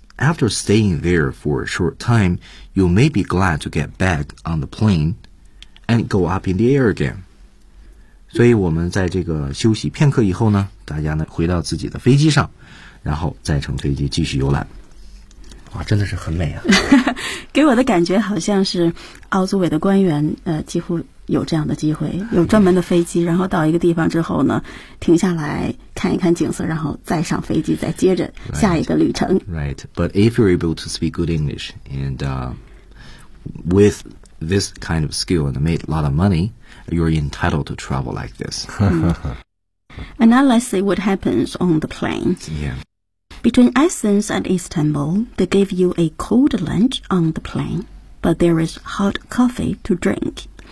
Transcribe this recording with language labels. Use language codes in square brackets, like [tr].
[en] After staying there for a short time, you may be glad to get back on the plane and go up in the air again. [zh] 所以我们在这个休息片刻以后呢，大家呢回到自己的飞机上，然后再乘飞机继续游览。哇，真的是很美啊。给我的感觉好像是奥组委的官员几乎有这样的机会，有专门的飞机，然后到一个地方之后呢停下来看一看景色，然后再上飞机，再接着下一个旅程。 [en] Right, but if you're able to speak good English and with this kind of skill and make a lot of money, you're entitled to travel like this. 、And now let's see what happens on the plane. Yeah. Between Athens and Istanbul, they give you a cold lunch on the plane, but there is hot coffee to drink.